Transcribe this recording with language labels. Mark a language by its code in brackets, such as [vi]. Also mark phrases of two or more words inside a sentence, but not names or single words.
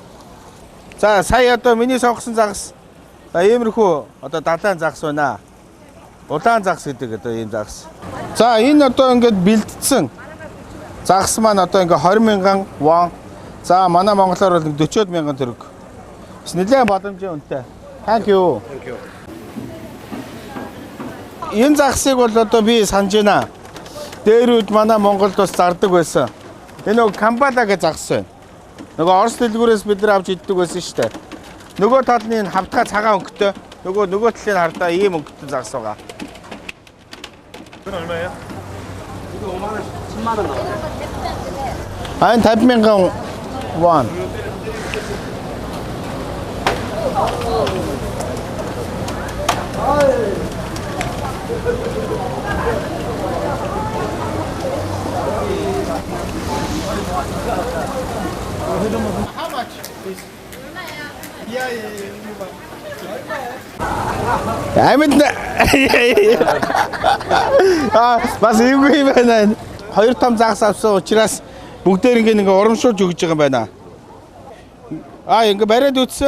[mn] За сая одоо миний сонгосон загас иймэрхүү одоо далайн загас байна. Улаан загас гэдэг одоо ийм загас. За энэ одоо ингээд бэлдсэн загас маань одоо ингээд 20,000 вон. За манай монголоор бол 40,000 төгрөг. Бас нэлээд боломжийн үнэтэй. [en] Thank you. [mn] Энэ загсыг бол одоо би санаж байна. Дээр үед манай Монголд бас зардаг байсан. Энэ нөгөө Камбала гэж загас байна. Нөгөө орос дэлгүүрээс бид нар авч иддэг байсан шүү дээ. Нөгөө талны энэ хавтгай цагаан өнгөтэй, нөгөө талын хардаа ийм өнгөтэй загас байгаа. [ko] 그건 얼마예요? 이거 5만 원, 10만 원 나와요. 아니 50,000 원. [en] How much? [mn] Бас эвгүй байна. Хоёр том загас авсан учраас бүгдээр ингээ урамшуулж өгж байгаа юм байна. Ингээ бариад үтсэн.